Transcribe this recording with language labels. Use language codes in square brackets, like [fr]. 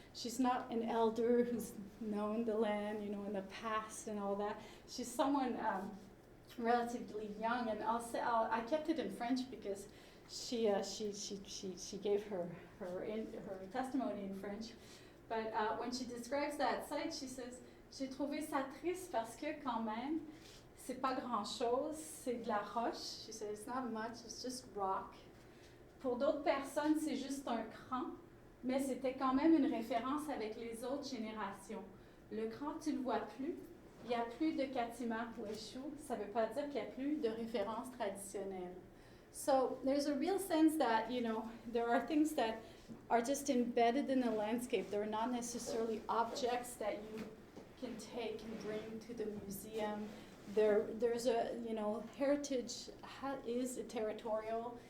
[en] She's not an elder who's known the land, you know, in the past and all that. She's someone relatively young, and I kept it in French because she gave her testimony in French. But when she describes that site, she says, [fr] j'ai trouvé ça triste parce que quand même, c'est pas grand-chose, c'est de la roche. [en] She said, it's not much, it's just rock. [fr] Pour d'autres personnes, c'est juste un cran, mais c'était quand même une référence avec les autres générations. Le cran, tu le vois plus, il n'y a plus de Katima ou échoue, ça ne veut pas dire qu'il n'y a plus de références traditionnelles. [en] So there's a real sense that, you know, there are things that are just embedded in the landscape. They're not necessarily objects that you can take and bring to the museum. There's a, you know, heritage is territorial.